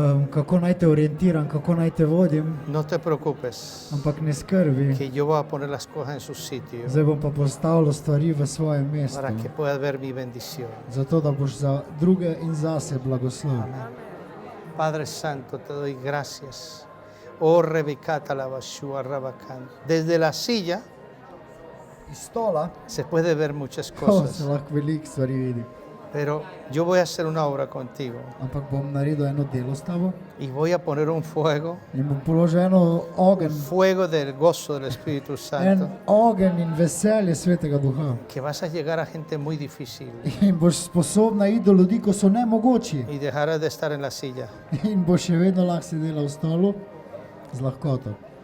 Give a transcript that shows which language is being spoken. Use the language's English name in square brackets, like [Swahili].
[Slovenian] kako naj te orientiram, kako naj te vodim, [Spanish] No te preocupes, [Slovenian] ampak ne skrbi. [Spanish] que yo voy a poner las cosas en su sitio [Slovenian] Zdaj bom pa postavil stvari v svojem mestu, [Spanish] para que puedas ver mi bendición. [Slovenian] zato da boš za druge in zase blagoslov. [Spanish] Padre Santo, te doy gracias. Oh, rebecata la bashua, rabacán. Desde la silla [Slovenian] Iz stola [Spanish] se puede ver muchas [Slovenian] se [Spanish] cosas, [Slovenian] lahko veliko stvari vidi, [Spanish] pero yo voy a hacer una obra contigo [Slovenian] ampak bom naredil eno delo s tabo [Spanish] y voy a poner un fuego, [Slovenian] in bom položil eno ogenj, [Spanish] fuego del gozo del Espíritu Santo, [Slovenian] en ogenj in veselje Svetega Duha. [Spanish] que vas a llegar a gente muy difícil [Slovenian] In boš sposobna iti do ljudi, ko so nemogoči, [Spanish] y dejarás de estar en la silla. [Slovenian] in boš še vedno lahko sedela v stolu z lahkoto.